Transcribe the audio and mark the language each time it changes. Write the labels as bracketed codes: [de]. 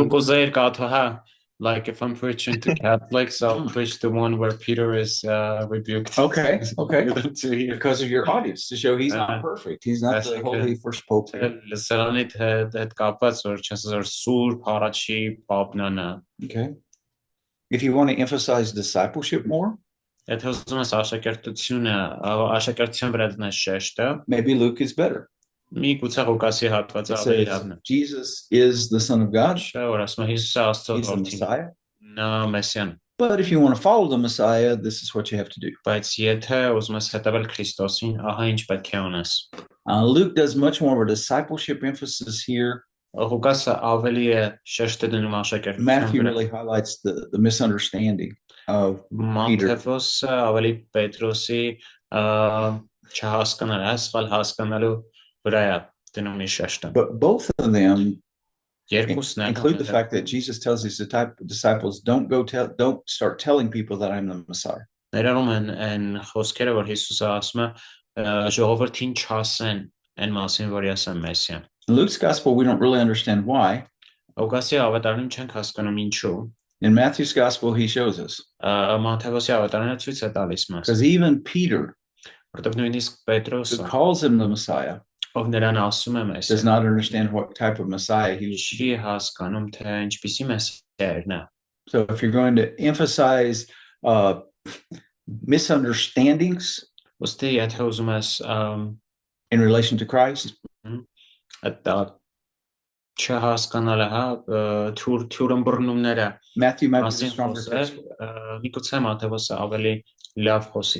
[hy] Դու կուզեիր կաթո, հա, [en] like if I'm preaching to Catholics, I'll preach the one where Peter is rebuked. Okay. To hear. Because of your audience, to show he's not perfect. He's not the holy first pope. [hy] Լսարանիդ հետ կապված որ չես որ սուրբ առաջի պապնանա։ [en] Okay. If you want to emphasize discipleship more, [hy] Եթե ուզում ես աշակերտության վրա դնես շեշտը, [en] maybe Luke is better. [hy] մի գուցե Ղուկասի հատվածը [en] It [hy] ավելի [en] says [hy] լավն է։ [en] Jesus is the Son of God. [hy] Չէ, որ ասում է Հիսուսը Աստծո [en] He's the [hy] որդին։ [en] Messiah. [hy] Նա Մեսիան։ [en] But if you want to follow the Messiah, this is what you have to do. [hy] Բայց եթե ուզում ես հետևել Քրիստոսին, ահա ինչ պետք է անես։ [en] Luke does much more of a discipleship emphasis here. [hy] Ղուկասը ավելի է շեշտը դնում աշակերտության [en] Matthew [hy] վրա։ [en] really highlights the misunderstanding of Peter. [hy] Մատթեոսը ավելի Պետրոսի չհասկանալ, ասφալ հասկանալու վրա է դնում իր շեշտը։ [en] But both of them [hy] Երկուսն [en] include the fact that Jesus tells his disciples, don't start telling people that I'm the Messiah. [hy] Ներառում են այն խոսքերը, որ Հիսուսը ասում է ժողովրդին չասեն այն մասին, որ ես եմ Մեսիան։ [en] In Luke's gospel, we don't really understand why. [hy] Ղուկասի ավետարանում չենք հասկանում ինչու։ [en] In Matthew's gospel, he shows us. [hy] Մատթեոսի ավետարանը ցույց է տալիս մեզ։ [en] Because even Peter, [hy] Որտեղ նույնիսկ [en] who [hy] Պետրոսը, [en] calls him the Messiah, [hy] ով նրան ասում է [en] does [hy] Մեսիան, [en] not understand what type of Messiah he was. [hy] չի հասկանում թե ինչպիսի Մեսիա էր նա։ [en] So if you're going to emphasize misunderstandings [hy] Ոստի եթե ուզում ես [en] in relation to Christ, [hy] այդ չհասկանալը, հա, թուրըմբռնումները [en] Matthew might be the [hy] մասին [en] stronger text. [hy] խոսել, միգուցե Մատթեոսը ավելի լավ խոսի